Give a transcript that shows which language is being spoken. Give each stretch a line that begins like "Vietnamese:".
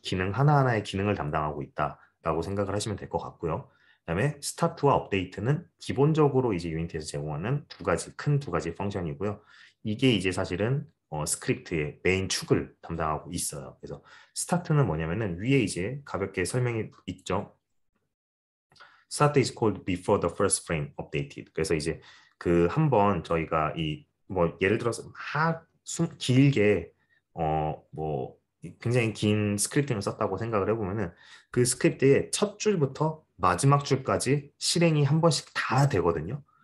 Korean: 기능 하나하나의 기능을 담당하고 있다라고 생각을 하시면 될 것 같고요. 그다음에 스타트와 업데이트는 기본적으로 이제 유니티에서 제공하는 큰 두 가지 펑션이고요. 이게 이제 사실은 스크립트의 메인 축을 담당하고 있어요. 그래서 스타트는 뭐냐면은 위에 이제 가볍게 설명이 있죠.
English: Start is called before the first frame updated.
Korean: 그래서 이제 그 한번 저희가 이 뭐 예를 들어서 막 길게 뭐 굉장히 긴 스크립팅을 썼다고 생각을 해보면은 그 스크립트의 첫 줄부터 마지막 줄까지 실행이 한 번씩 다 되거든요.